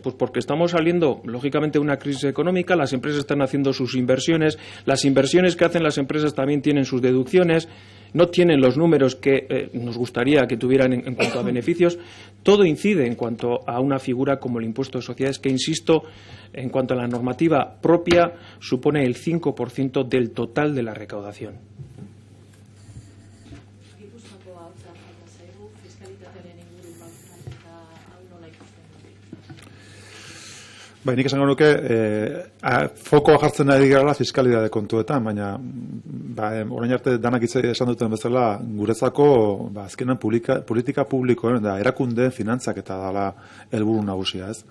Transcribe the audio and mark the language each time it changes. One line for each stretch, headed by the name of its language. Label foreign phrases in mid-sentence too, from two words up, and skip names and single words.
Spanish: Pues porque estamos saliendo, lógicamente, de una crisis económica, las empresas están haciendo sus inversiones, las inversiones que hacen las empresas también tienen sus deducciones, no tienen los números que nos gustaría que tuvieran en cuanto a beneficios. Todo incide en cuanto a una figura como el impuesto de sociedades, que, insisto, en cuanto a la normativa propia, supone el 5% del total de la recaudación.
Basque: Bai, nik esango nuke fokoa jartzen ari garela fiskalidade kontuetan, baina orain arte danak esan duten bezala guretzako azkenan politika publikoen da erakundeen finantzaketa dela helburu nagusia, ez?